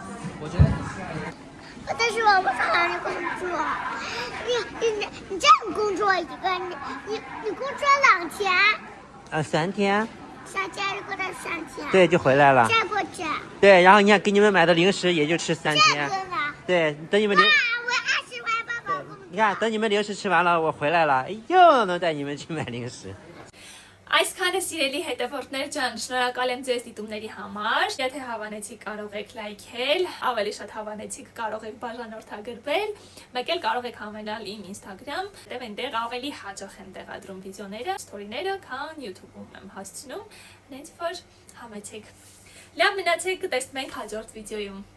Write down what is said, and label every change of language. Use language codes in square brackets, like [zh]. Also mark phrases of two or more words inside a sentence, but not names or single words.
[zh] 但是我不想让你工作，你这样工作一个，你工作2天。 3天。 3天过了3天。对，就回来了。再过去。对，然后你看给你们买的零食也就吃3天。这个呢？对，等你们零。我喜欢爸爸工作。你看，等你们零食吃完了，我回来了，又能带你们去买零食。 [hy] Այսքանը սիրելի հետևորդներ ջան, շնորհակալ եմ ձեզ դիտումների համար։ Եթե հավանեցիք, կարող եք լայքել, ավելի շատ հավանեցիք, կարող եք բաժանորդագրվել, մեկ էլ կարող եք համենալ իմ Instagram, որտեղ այնտեղ ավելի հաճախ եմ տեղադրում վիդեոները, ստորիները, քան YouTube-ում եմ հասցնում, հենց որ համեցեք։ Լավ մնացեք, կտեսնենք հաջորդ վիդեոյում։